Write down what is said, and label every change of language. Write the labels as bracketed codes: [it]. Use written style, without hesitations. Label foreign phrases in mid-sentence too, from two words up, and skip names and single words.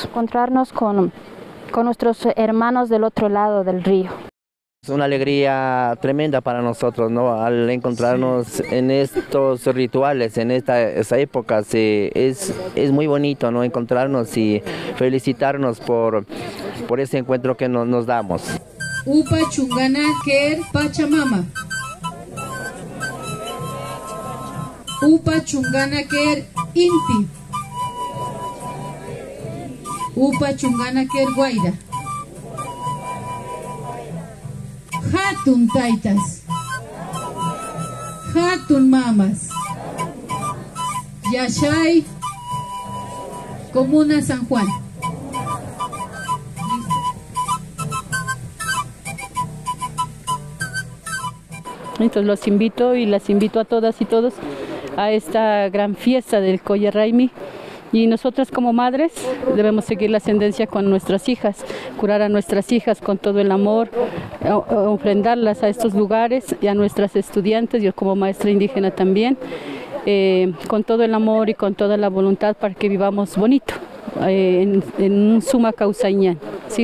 [es] Encontrarnos con nuestros hermanos del otro lado del río. Es una alegría tremenda para nosotros, ¿no? Al encontrarnos en estos rituales, en esta época, es muy bonito, ¿no? Encontrarnos y felicitarnos por ese encuentro que nos damos. [qu] Upa Chungana Ker Pachamama. Upa Chungana Ker Inti. Upa Chungana Ker Guaira. Hatun taitas, hatun mamas, Yashay, Comuna San Juan. [es] Entonces los invito y las invito a todas y todos a esta gran fiesta del Colle Raimi. Y nosotras como madres debemos seguir la ascendencia con nuestras hijas, curar a nuestras hijas con todo el amor, ofrendarlas a estos lugares y a nuestras estudiantes, yo como maestra indígena también, con todo el amor y con toda la voluntad para que vivamos bonito, en un [qu] suma causañán, [es] ¿sí?